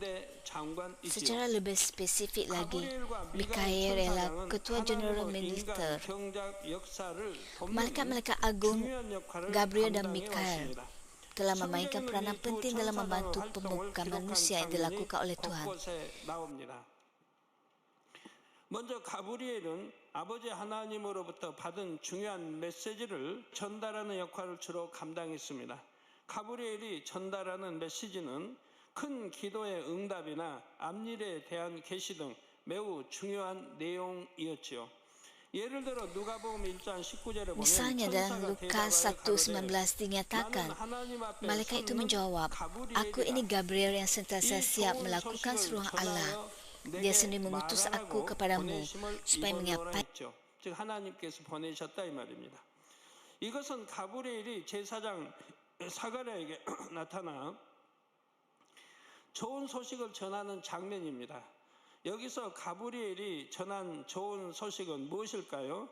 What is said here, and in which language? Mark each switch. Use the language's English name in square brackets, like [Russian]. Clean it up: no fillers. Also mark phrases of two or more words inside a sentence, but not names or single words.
[Malay] Secara lebih spesifik lagi, Mikael ialah ketua jeneral militer. Malaikat-malaikat agung Gabriel dan Mikael telah memainkan peranan penting dalam membantu pembukaan manusia yang dilakukan oleh Tuhan. [Korean] 먼저 가브리엘은 아버지 하나님으로부터 받은 중요한 메시지를 전달하는 역할을 주로 감당했습니다. 가브리엘이 전달하는 메시지는 큰 기도의 응답이나 앞일에 대한 계시 등 매우 중요한 내용이었지요. 예를 들어 누가복음 1장 19절에 보면 [Malay] Misalnya dalam Lukas 1:19 dinyatakan, malaikat itu menjawab, "Aku ini Gabriel yang sentiasa siap melakukan seruan Allah. Dia sendiri mengutus aku kepadamu supaya menyampaikan." [Korean] 즉 하나님께서 보내셨다 이 말입니다. 이것은 가브리엘이 제사장 사가랴에게 나타나 좋은 소식을 전하는 장면입니다. 여기서 가브리엘이 전한 좋은 소식은 무엇일까요?